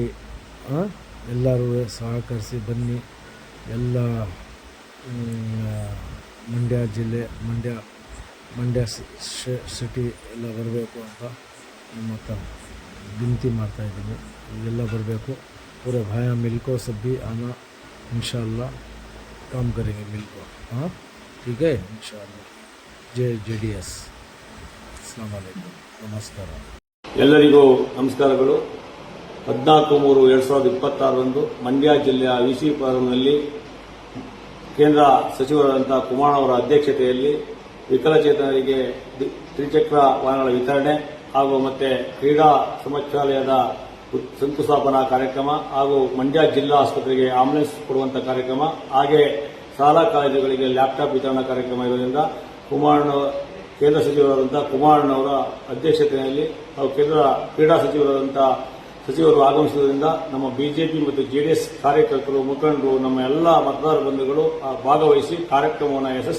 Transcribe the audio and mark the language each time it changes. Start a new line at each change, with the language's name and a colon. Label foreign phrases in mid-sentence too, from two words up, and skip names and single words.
Kannada: ಎಲ್ಲರೂ ಸಹಕರಿಸಿ ಬನ್ನಿ. ಎಲ್ಲ ಮಂಡ್ಯ ಜಿಲ್ಲೆ, ಮಂಡ್ಯ ಸಿಟಿ ಎಲ್ಲ ಬರಬೇಕು ಅಂತ ನಿಮ್ಮ ಹತ್ರ ವಿನಂತಿ ಮಾಡ್ತಾಯಿದ್ದೀನಿ. ಎಲ್ಲ ಬರಬೇಕು.
Hindi: पूरे भाया मिलको सब भी आना, इंशाअल्लाह काम करेंगे मिलको. ठीक है, इंशाअल्लाह. जय JDS.
Arabic: السلام عليكم, नमस्कार.
Kannada: ಎಲ್ಲರಿಗೂ ನಮಸ್ಕಾರಗಳು. 14/3/2026 ಮಂಡ್ಯ ಜಿಲ್ಲೆಯ EC ಫಾರಂನಲ್ಲಿ ಕೇಂದ್ರ ಸಚಿವರಾದಂತಹ ಕುಮಾರಣ್ಣ ಅವರ ಅಧ್ಯಕ್ಷತೆಯಲ್ಲಿ ವಿಕಲಚೇತನರಿಗೆ ತ್ರಿಚಕ್ರ ವಾಹನಗಳ ವಿತರಣೆ ಹಾಗೂ ಮತ್ತೆ ಕ್ರೀಡಾ ಸಮಾಚಾಲಯದ ಶಂಕುಸ್ಥಾಪನಾ ಕಾರ್ಯಕ್ರಮ ಹಾಗೂ ಮಂಡ್ಯ ಜಿಲ್ಲಾ ಆಸ್ಪತ್ರೆಗೆ ಆಂಬುಲೆನ್ಸ್ ಕೊಡುವಂತಹ ಕಾರ್ಯಕ್ರಮ, ಹಾಗೆ ಶಾಲಾ ಕಾಲೇಜುಗಳಿಗೆ ಲ್ಯಾಪ್ಟಾಪ್ ವಿತರಣಾ ಕಾರ್ಯಕ್ರಮ ಇರೋದ್ರಿಂದ ಕೇಂದ್ರ ಸಚಿವರಾದಂತಹ ಕುಮಾರಣ್ಣ ಅವರ ಅಧ್ಯಕ್ಷತೆಯಲ್ಲಿ ಹಾಗೂ ಕೇಂದ್ರ ಕ್ರೀಡಾ ಸಚಿವರು ಆಗಮಿಸುವುದರಿಂದ ನಮ್ಮ ಬಿಜೆಪಿ ಮತ್ತು JDS ಕಾರ್ಯಕರ್ತರು, ಮುಖಂಡರು, ನಮ್ಮ ಎಲ್ಲ ಮತದಾರ ಬಂಧುಗಳು ಭಾಗವಹಿಸಿ ಕಾರ್ಯಕ್ರಮವನ್ನು ಯಶಸ್ವಿಯಾಗಿ ಮಾಡಬೇಕು.